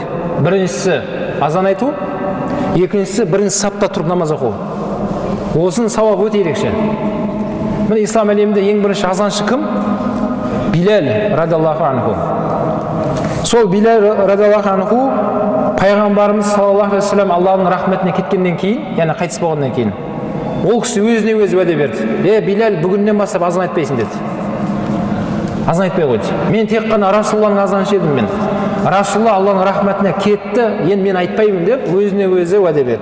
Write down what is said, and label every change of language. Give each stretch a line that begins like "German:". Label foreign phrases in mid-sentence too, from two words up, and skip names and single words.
Kazakh: Біріншісі азан айту, екіншісі бірінші сапта тұрып намаз оқу. Осының сауабы өте ерекше. Міне ислам әлемінде ең бірінші азаншы кім?
Arabic: Билал رضي الله عنه.
Kazakh: Сол Билал
Arabic: رضي الله عنه
Kazakh: Пайғамбарымыз
Arabic: صلى الله عليه وسلم
Kazakh: Аллахның рахметіне кеткеннен кейін, яғни қайтыс болғаннан кейін, ол кісі өзіне өзі уәде берді. Билал, бүгіннен бастап азан айтпайсың деді. Азан айтпай қойды. Мен тек қана Расулалланың азаншы едім мен. Расулалла Алланың рахметіне кетті, енді мен айтпаймын деп өзіне өзі уәде берді.